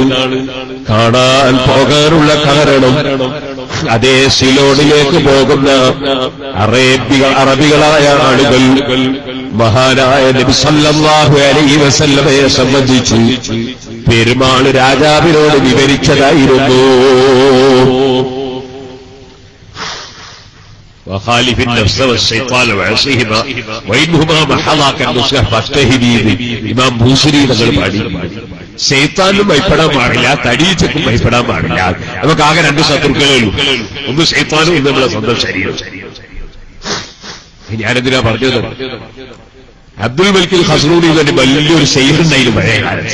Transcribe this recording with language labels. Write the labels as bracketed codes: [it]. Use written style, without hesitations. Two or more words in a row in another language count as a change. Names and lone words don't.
[ml] കാണാൻ പോകാനുള്ള കാരണം അതേ സിലോണിലേക്ക് പോകുന്ന അറബികളായ ആളുകൾ മഹാനായ നബി [ar] صلى الله عليه وسلم [ml] സംബന്ധിച്ച് പെരുമാൾ രാജാവിനോട് വിവരിച്ചതായിരുന്നു. [ar] وخالف النفس والشيطان وعصيهما وإنهما محضاك النصح فاجتهدي. [ml] ഇമാം ബൂസരി തങ്ങൾ പാടി, ശൈത്താനും ഭയപ്പെടാൻ പാടില്ല, തടീച്ചക്കും ഭയപ്പെടാൻ പാടില്ല. നമുക്ക് ആകെ രണ്ട് ശത്രുക്കളേ ഉള്ളൂ, ഒന്ന് ശൈത്താനും, ഒന്ന് നമ്മളെ സ്വന്തം ശരീരം. ഞാനെന്തിനാ പറഞ്ഞത്? അബ്ദുൽ മലിക് ഖസ്റൂനി തന്നെ വലിയൊരു ശൈഖുണ്ടായിരുന്നു പഴയ കാലത്ത്.